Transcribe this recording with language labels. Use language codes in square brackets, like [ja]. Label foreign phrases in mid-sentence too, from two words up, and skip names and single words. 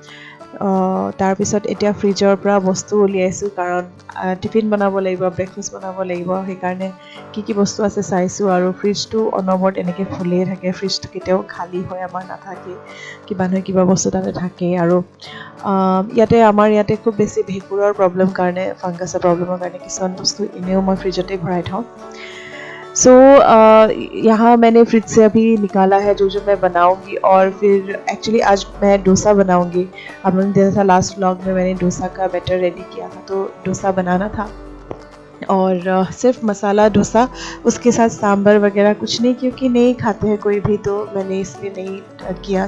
[as] তাৰপিছত এতিয়া ফ্ৰিজৰ পৰা বস্তু উলিয়াইছোঁ, কাৰণ টিফিন বনাব লাগিব, ব্ৰেকফাষ্ট বনাব লাগিব, সেইকাৰণে কি বস্তু আছে চাইছোঁ। আৰু ফ্ৰিজটো অনবৰত এনেকৈ ফুলিয়ে থাকে, ফ্ৰিজটো কেতিয়াও খালী হৈ আমাৰ নাথাকে, কিবা নহয় কিবা বস্তু তাতে থাকেই। আৰু আমাৰ ইয়াতে খুব বেছি ভেঁকুৰৰ প্ৰব্লেম কাৰণে, ফাংগাছৰ প্ৰব্লেমৰ কাৰণে কিছুমান বস্তু এনেও মই ফ্ৰিজতে ভৰাই থওঁ। [hi] सो यहाँ मैंने फ्रिज से अभी निकाला है जो मैं बनाऊंगी, और फिर एक्चुअली आज मैं डोसा बनाऊंगी। आप लोगों ने देखा था [en] last vlog [hi] में, मैंने डोसा का [en] batter ready [hi] किया था, तो डोसा बनाना था। और सिर्फ मसाला डोसा, उसके साथ सांभर वगैरह कुछ नहीं, क्योंकि नहीं खाते हैं कोई भी, तो मैंने इसलिए नहीं किया।